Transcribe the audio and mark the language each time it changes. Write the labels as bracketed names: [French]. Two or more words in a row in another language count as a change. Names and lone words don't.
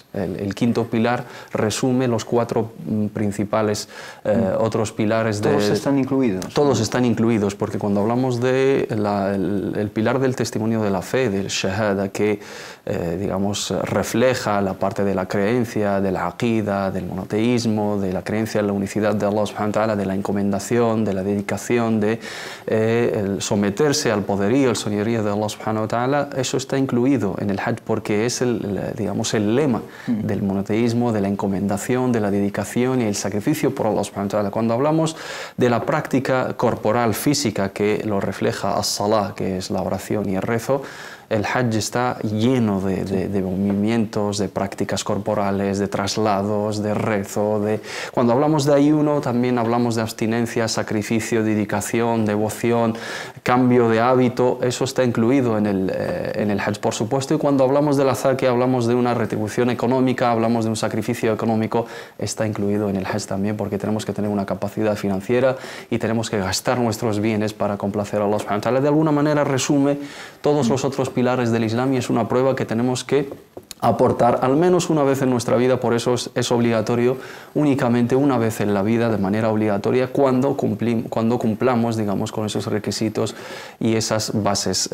[Spanish] El 5.º pilar resume los 4 principales otros pilares. ¿Todos están incluidos? Todos están incluidos, porque cuando hablamos del pilar del testimonio de la fe, del shahada, que digamos refleja la parte de la creencia, de la aqida, del monoteísmo, de la creencia en la unicidad de Allah [Arabic] سبحانه وتعالى, [Spanish] de la encomendación, de la dedicación, de el someterse al poderío, el señorío de Allah [Arabic] سبحانه وتعالى, [Spanish] eso está incluido en el Hajj, porque es digamos, el lema del monoteísmo, de la encomendación, de la dedicación y el sacrificio por Allah [Arabic] سبحانه وتعالى. [Spanish] Cuando hablamos de la práctica corporal, física, que lo refleja as-salah, que es la oración y el rezo, el Hajj está lleno de movimientos, de prácticas corporales, de traslados, de rezo. Cuando hablamos de ayuno, también hablamos de abstinencia, sacrificio, dedicación, devoción, cambio de hábito. Eso está incluido en el Hajj, por supuesto. Y cuando hablamos de la zakat, hablamos de una retribución económica, hablamos de un sacrificio económico, está incluido en el Hajj también, porque tenemos que tener una capacidad financiera y tenemos que gastar nuestros bienes para complacer a Allah [Arabic] سبحانه وتعالى. [Spanish] De alguna manera resume todos los otros pilares del Islam, y es una prueba que tenemos que aportar al menos una vez en nuestra vida. Por eso es obligatorio, únicamente una vez en la vida, de manera obligatoria, cuando cumplamos, digamos, con esos requisitos y esas bases.